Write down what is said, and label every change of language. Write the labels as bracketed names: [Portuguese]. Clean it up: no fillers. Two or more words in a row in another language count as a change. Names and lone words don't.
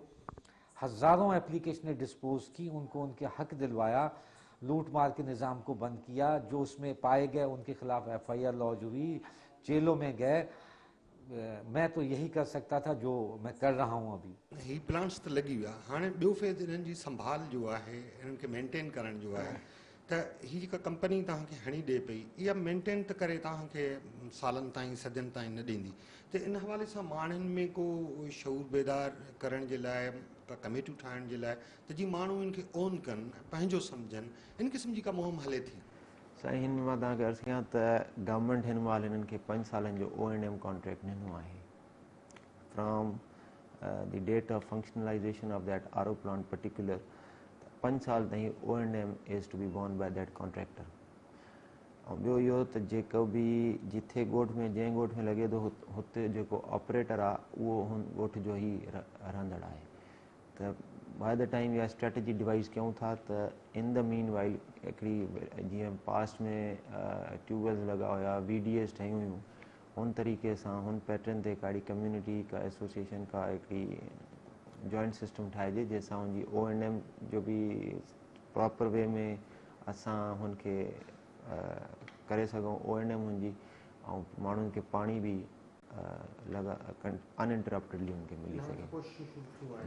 [Urdu] ہزاروں ایپلیکیشنیں ڈسپوز کی، ان کو ان کے حق دلوایا، لوٹ مار کے نظام کو بند کیا، جو اس میں پائے گئے ان کے خلاف FIR لانچ ہوئی، جیلوں میں گئے. میں تو یہی کر سکتا تھا جو میں کر رہا ہوں ابھی. [Sindhi] ही प्लांट्स तो लगी विया, हाणे ॿियो फेज़ इन्हनि जी संभाल जो आहे, इन्हनि खे मेंटेन करण जो आहे, त ही जेका कंपनी तव्हांखे हणी ॾिए पई इहा मेंटेन त करे तव्हांखे सालनि ताईं सदियुनि ताईं न ॾींदी, त इन हवाले सां माण्हुनि में को शऊर बेदार करण जे लाइ, का कमेटियूं ठाहिण जे लाइ, त जीअं माण्हू इनखे ओन कनि, पंहिंजो सम्झनि, इन क़िस्म जी का मुहिम हले थी? साईं हिन में मां तव्हांखे अर्ज़ु कयां त गवर्नमेंट हिन महिल हिननि खे 5 सालनि जो O&M कॉन्ट्रैक्ट ॾिनो आहे। [English] From the date of functionalization of that RO plant particular 5 [Sindhi] साल ताईं [English] O&M is to be borne by that contractor. [Sindhi] ऐं ॿियो इहो त जेको बि जिथे ॻोठ में जंहिं ॻोठ में लॻे थो हुते जेको ऑपरेटर आहे उहो हुन ॻोठ जो ई रहंदड़ आहे। त [English] by the time [Sindhi] इहा [English] strategy devise [Sindhi] कयूं था त [English] in the meanwhile [Sindhi] हिकिड़ी जीअं पास्ट में ट्यूबवेल्स लॻा हुया, VDAs ठहियूं हुयूं, हुन तरीक़े सां हुन पैटर्न ते हिकिड़ी कम्यूनिटी का एसोसिएशन का हिकिड़ी [English] joint system [Sindhi] ठाहिजे जंहिंसां हुनजी O&M जो बि [English] proper way [Sindhi] में असां हुनखे करे सघूं O&M हुनजी ऐं माण्हुनि खे पाणी बि अनइंटरप्टेडली हुनखे मिली सघे।